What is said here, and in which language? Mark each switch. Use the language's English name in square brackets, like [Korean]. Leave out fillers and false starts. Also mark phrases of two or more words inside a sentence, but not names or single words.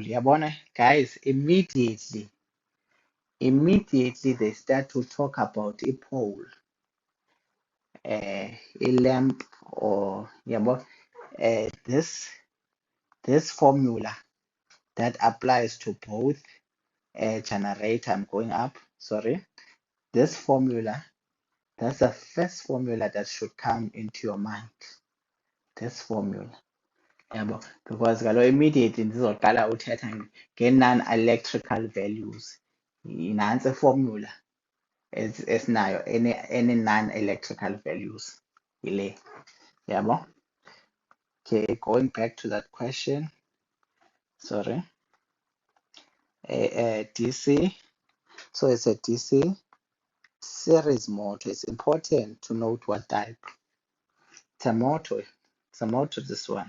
[English] Yabona guys, immediately they start to talk about a pole, a lamp, or yabo, this formula that applies to both generator. I'm going up, sorry. This formula, that's the first formula that should come into your mind. This formula. [Xhosa] Yabo, because kaloku immediately ndizoqala uthetha nge-non-electrical values. Nantsi formula esinayo [English] any non-electrical values [Xhosa] yile. Yabo. [English] Okay, going back to that question. Sorry. DC. So it's a DC series motor. It's important to note what type. It's a motor. It's a motor, this one.